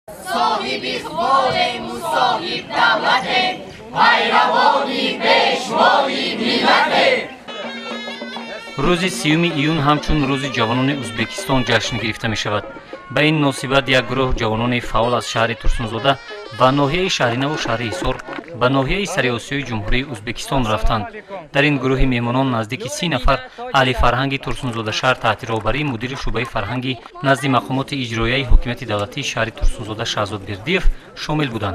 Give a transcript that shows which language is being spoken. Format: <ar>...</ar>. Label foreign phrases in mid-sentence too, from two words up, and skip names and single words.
<fa>صاحب اقبال مصاحب دولت پیروانی پیشوای ملت. روزی 30 ایون همچون روز</fa> <tg>ҷавонони ӯзбекистон ҷашн гирифта мешавад. ба ин муносибат як гурӯҳ ҷавонони фаъол аз шаҳри Турсунзода ва ноҳияи Шаҳринав ва шаҳри Ҳисор ба ноҳияи Сариосиёи ҷумҳурии Ӯзбекистон рафтанд. дар ин гурӯҳи меҳмонон наздики 30 нафар аҳли фарҳанги Турсунзода шаҳр таҳти роҳбарии мудири шӯъбаи фарҳанги назди мақомоти иҷроияи ҳокимияти давлатии шаҳри Турсунзода шаҳзод Бердиев шомил буданд.</tg>